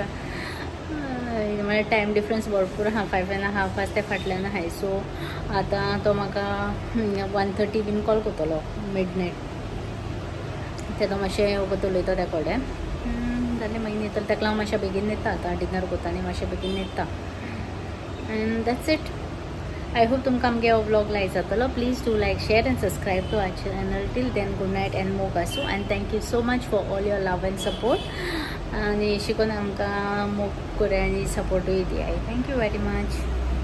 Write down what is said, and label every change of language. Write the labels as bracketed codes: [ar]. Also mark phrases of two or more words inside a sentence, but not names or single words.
[kok] म्हळ्यार [en] time difference [kok] भरपूर आहा, 5.5 आसा ते फाटल्यान आहाय. सो आतां तो म्हाका 1:30 बीन कॉल करतलो मिडनायट. ते तो मातशें वगत उलयता त्या कडेन जाल्यार मागीर न्हिदतलें. ताका लागून मातशें बेगीन न्हिदता. आतां डिनर करता आनी मातशें बेगीन न्हिदता. [en] And that's it. I hope [kok] तुमकां आमगे हो व्लॉग लायक जातलो. [en] Please do like, share and subscribe to our channel. Till then good night and [kok] मोग आसूं. [en] And thank you so much for all your love and support. [kok] आनी शिकून आमकां मोग करे आनी सपोर्टूय दियाय. [en] Thank you very much.